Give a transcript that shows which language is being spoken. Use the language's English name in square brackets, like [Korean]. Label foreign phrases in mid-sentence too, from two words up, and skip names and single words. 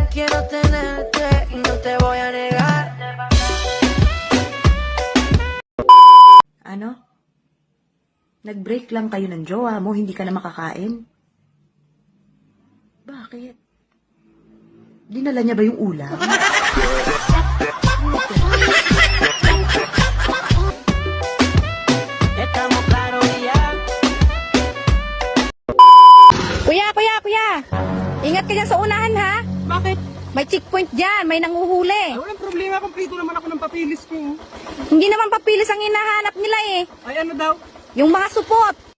[Spanish] quiero tenerte y no te voy a negar. [Filipino] Ano? Nag-break lang kayo ng jowa mo, hindi ka na makakain? Bakit? Dinala niya ba yung ulam? [Spanish] Estamos claros ya. [Filipino] Kuya! Ingat ka dyan sa unahan, ha? Bakit? May checkpoint dyan, may nanguhuli. Ay, walang problema, kompleto naman ako ng papilis ko. Hindi naman papilis ang hinahanap nila eh. Ay, ano daw? Yung mga supot.